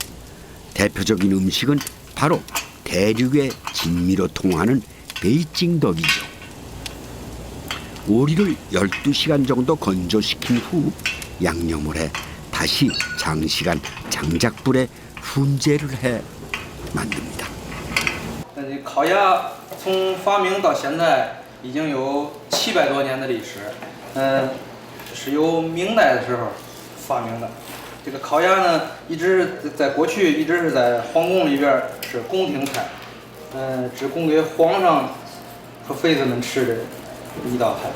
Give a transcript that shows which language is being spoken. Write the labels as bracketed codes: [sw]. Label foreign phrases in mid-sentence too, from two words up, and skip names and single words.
[ko] 대표적인 음식은 바로 대륙의 진미로 통하는 베이징덕이죠. 오리를 12시간 정도 건조시킨 후 양념을 해 다시 장시간 장작불에 훈제를 해 만듭니다. [zh] 烤鸭从发明到现在已经有700多年的历史，是由明代的时候发明的。这个烤鸭呢，一直在过去一直是在皇宫里边是宫廷菜，只供给皇上和妃子们吃的一道菜。